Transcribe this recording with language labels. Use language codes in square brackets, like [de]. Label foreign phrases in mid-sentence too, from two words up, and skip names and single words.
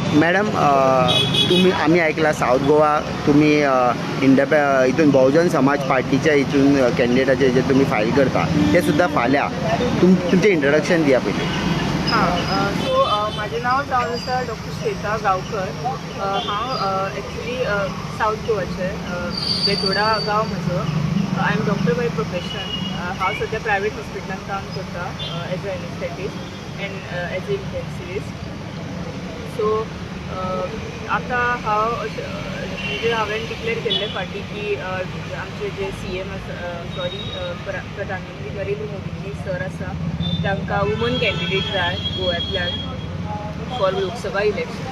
[mr] मॅडम तुम्ही आम्ही ऐकला साऊथ गोवा तुम्ही इथून बहुजन समाज पार्टीच्या इथून कॅन्डिडेटाचे जे तुम्ही फाईल करता ते सुद्धा फाल्या तुमचे इंट्रोडक्शन दिया पहिले. [kok] सो माझे नाव जावन आसा डॉक्टर श्वेता गांवकर. हांव एक्चुली साऊथ गोवाचे बेतोडा गांव म्हजो. [en] I am doctor by profession. [kok] हांव सद्या प्रायवेट हॉस्पिटलांत काम करता [en] as a anesthetist and as a intensivist. [kok] सो आतां हांव म्हणजे हांवें डिक्लेअर केल्ले फाटीं की आमचे जे CM प्रधानमंत्री नरेंद्र मोदीजी सर आसा तांकां [en] woman candidate [kok] जाय गोव्यांतल्यान [en] for Lok Sabha election.